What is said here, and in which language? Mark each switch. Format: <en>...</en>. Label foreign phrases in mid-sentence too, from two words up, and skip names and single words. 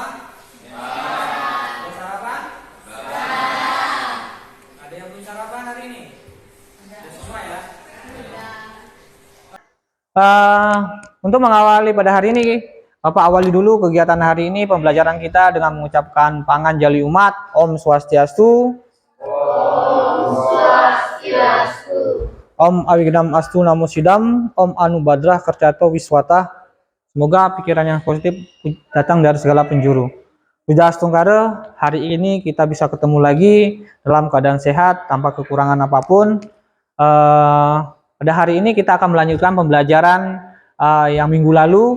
<id>Belum sarapan? Ada yang belum sarapan hari ini? Ada semua ya? Untuk mengawali pada hari ini, Bapak awali dulu kegiatan hari ini pembelajaran kita dengan mengucapkan Pangan Jali Umat,</id> <sa>Om Swastiastu, Om Swastiastu, Om Awigdam Astu Namo Sidam, Om Anu Badrah Kercato Wiswata.</sa> <id>Semoga pikiran yang positif datang dari segala penjuru. Widya Astungkara, hari ini kita bisa ketemu lagi dalam keadaan sehat tanpa kekurangan apapun. Pada hari ini kita akan melanjutkan pembelajaran yang minggu lalu.</id>